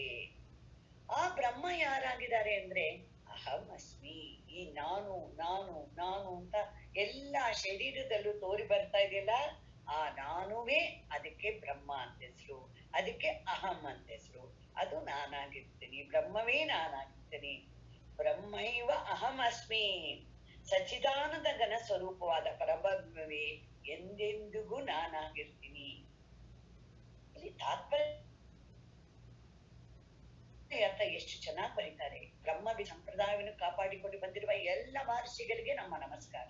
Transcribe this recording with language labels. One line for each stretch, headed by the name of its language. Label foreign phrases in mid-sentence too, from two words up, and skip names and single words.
Kannada: ಆ ಬ್ರಹ್ಮ ಯಾರಾಗಿದ್ದಾರೆ ಅಂದ್ರೆ
Sanskrit: ಅಹಂ ಅಸ್ಮಿ,
Kannada: ಈ ನಾನು ನಾನು ನಾನು ಅಂತ ಎಲ್ಲ ಶರೀರದಲ್ಲೂ ತೋರಿ ಬರ್ತಾ ಇದೆಯಲ್ಲ, ಆ ನಾನುವೇ ಅದಕ್ಕೆ ಬ್ರಹ್ಮ ಅಂತ ಹೆಸರು, ಅದಕ್ಕೆ ಅಹಂ ಅಂತ ಹೆಸರು. ಅದು ನಾನಾಗಿರ್ತೀನಿ, ಬ್ರಹ್ಮವೇ ನಾನಾಗಿರ್ತೀನಿ.
Sanskrit: ಬ್ರಹ್ಮೈವ ಅಹಂ ಅಸ್ಮಿ,
Kannada: ಸಚ್ಚಿದಾನಂದ ಘನ ಸ್ವರೂಪವಾದ ಪರಬ್ರಹ್ಮವೇ ಎಂದೆಂದಿಗೂ ನಾನಾಗಿರ್ತೀನಿ. ಇಲ್ಲಿ ತಾತ್ಪರ್ಯ ಅರ್ಥ ಎಷ್ಟು ಚೆನ್ನಾಗಿ ಬರೀತಾರೆ. ಬ್ರಹ್ಮವಿ ಸಂಪ್ರದಾಯವನ್ನು ಕಾಪಾಡಿಕೊಂಡು ಬಂದಿರುವ ಎಲ್ಲ ಮಹರ್ಷಿಗಳಿಗೆ ನಮ್ಮ ನಮಸ್ಕಾರ.